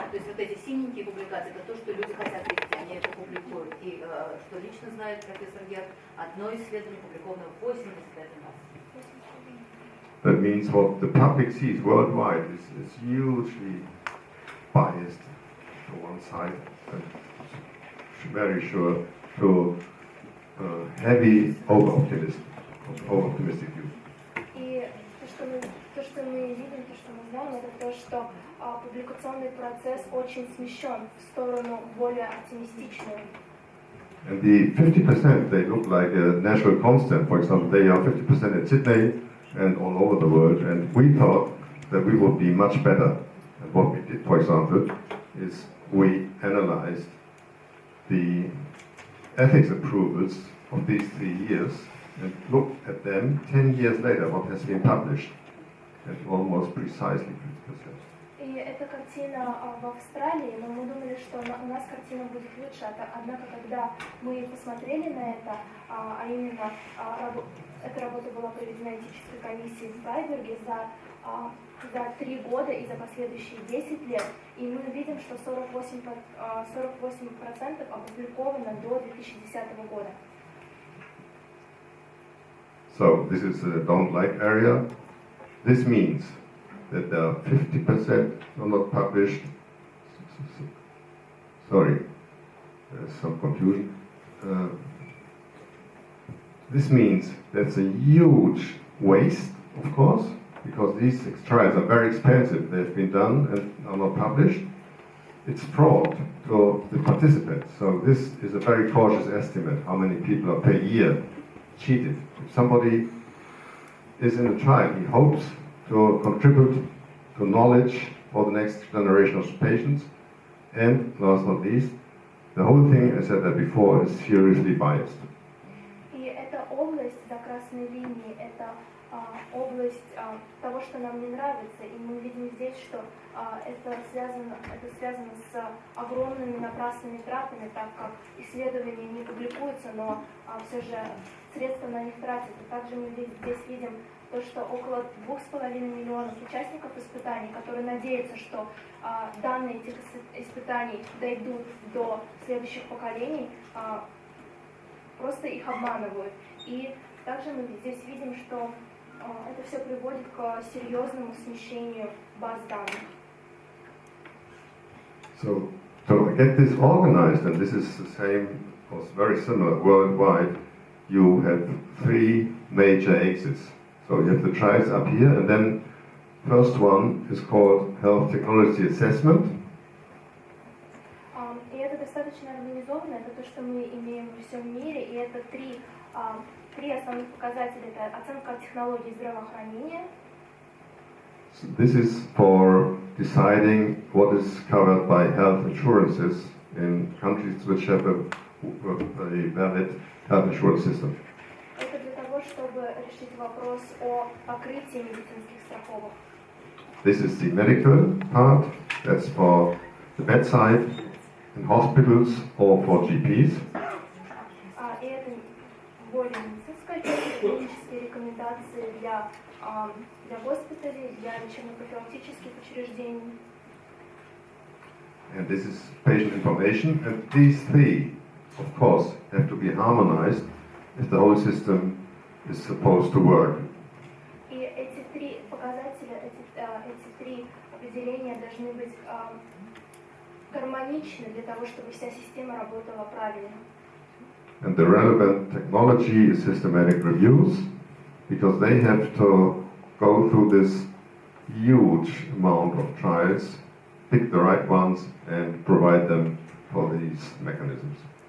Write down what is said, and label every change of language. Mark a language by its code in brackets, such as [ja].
[ru] То есть вот эти синенькие публикации, это то, что люди хотят видеть, они это публикуют. И что лично знает профессор Герд, одно исследование публиковано 81 раз. [en] That means what the public sees worldwide is hugely biased to one side and very sure to heavy over-optimistic view. [ru] И то, что мы видим, то, что мы знаем, это то, что публикационный процесс очень смещен в сторону более оптимистичную. [en] And the 50%, they look like a national constant. For example, they are 50% in Sydney and all over the world. And we thought that we would be much better. And what we did, for example, is we analyzed the ethics approvals of these 3 years and looked at them 10 years later, what has been published, at almost precisely 50%. [ru] И эта картина в Австралии, но мы думали, что у нас картина будет лучше. Однако, когда мы посмотрели на это, а именно эта работа была проведена этической комиссией в Фрайбурге за 3 года и за последующие 10 лет, и мы видим, что 48% опубликовано до 2010 года. [en] So this is a don't like area. This means that 50% are not published. Sorry, there's some confusion. This means that's a huge waste, of course, because these trials are very expensive. They've been done and are not published. It's fraud to the participants. So this is a very cautious estimate, how many people are per year cheated. If somebody is in a trial, he hopes to contribute to knowledge for the next generation of patients. And last but not least, the whole thing, I said that before, is seriously biased. [ru] И эта область за красной линией, это область того, что нам не нравится, и мы видим здесь, что это связано с огромными напрасными тратами, так как исследования не публикуются, но все же средства на них тратятся. Также мы здесь видим то, что около 2,5 миллионов участников испытаний, которые надеются, что данные этих испытаний дойдут до следующих поколений, просто их обманывают. И также мы здесь видим, что это все приводит к серьезному смещению баз данных. [en] So to get this organized, and this is the same, or very similar worldwide, you have three major exits. So you have the trials up here, and then first one is called Health Technology Assessment. [ru] И это достаточно организованно, это то, что мы имеем во всем мире, и это три основных показателя. Это оценка технологий здравоохранения. [en] So this is for deciding what is covered by health insurances in countries which have a valid health insurance system. [ru] Это для того, чтобы решить вопрос о покрытии медицинских страховок. [en] This is the medical part, that's for the bedside in hospitals or for GPs. [ru] И это более медицинская часть, клинические рекомендации для госпиталей, для лечебно-профилактических учреждений. [en] And this is patient information, and these three, of course, have to be harmonized if the whole system is supposed to work. [ru] И эти три показателя, эти три определения должны быть гармоничны для того, чтобы вся система работала правильно. [en] And the relevant technology is systematic reviews, because they have to go through this huge amount of trials, pick the right ones, and provide them for these mechanisms.